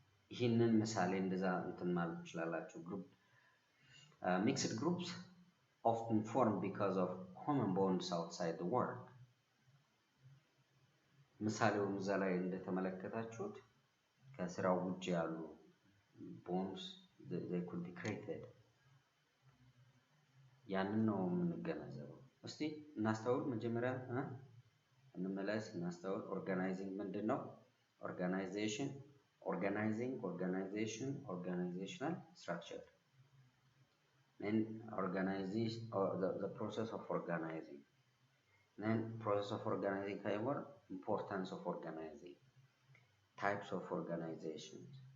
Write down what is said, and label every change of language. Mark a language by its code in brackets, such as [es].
[am] ይህንን ምሳሌ እንደዛ እንትን ማለት ትችላላችሁ። [en] Mixed groups often form because of common bonds outside the work. [am] ምሳሌውን እዛ ላይ እንደተመለከታችሁት ከስራው ውጭ ያሉ [en] bonds they could be created. [am] ያንን ነው የምንገነዘበው። እስቲ እናስተውል። መጀመሪያ እንመለስ፣ እናስተውል። ኦርጋናይዚንግ ምንድነው? [en] ኦርጋናይዜሽን፣ organizing, organization, organizational structure. Then organization, or the process of organizing. Then process of organizing, importance of organizing, types of organizations.